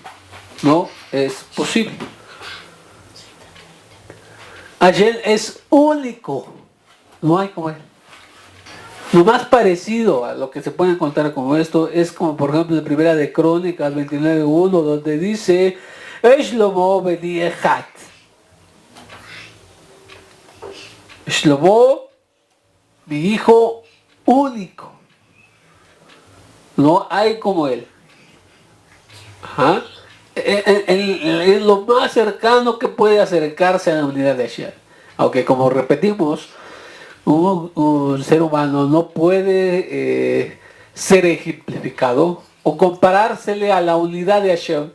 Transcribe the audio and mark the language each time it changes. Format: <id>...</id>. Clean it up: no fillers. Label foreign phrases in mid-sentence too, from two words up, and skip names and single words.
<es>No es posible. Hashem es único. No hay como él. Lo más parecido a lo que se puede encontrar como esto es como por ejemplo en Primera de Crónicas 29:1, donde dice</es> <he>שלמה בני אחד.</he> <es>Shlomo, mi hijo único. No hay como él. Ajá. Es lo más cercano que puede acercarse a la unidad de Hashem. Aunque como repetimos, un ser humano no puede ser ejemplificado o comparársele a la unidad de Hashem.</es>